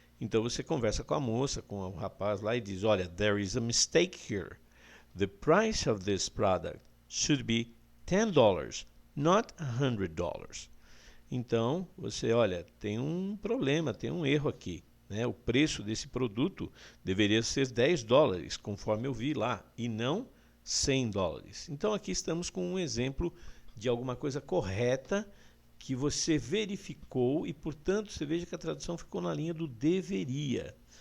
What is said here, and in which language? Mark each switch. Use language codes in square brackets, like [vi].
[pt] Então você conversa com a moça, com o rapaz lá e diz, olha, [en] there is a mistake here. The price of this product should be $10, not $100. [pt] Então você, olha, tem um problema, tem um erro aqui, né? O preço desse produto deveria ser $10, conforme eu vi lá, e não $100. Então aqui estamos com um exemplo de alguma coisa correta que você verificou e, portanto, você veja que a tradução ficou na linha do deveria.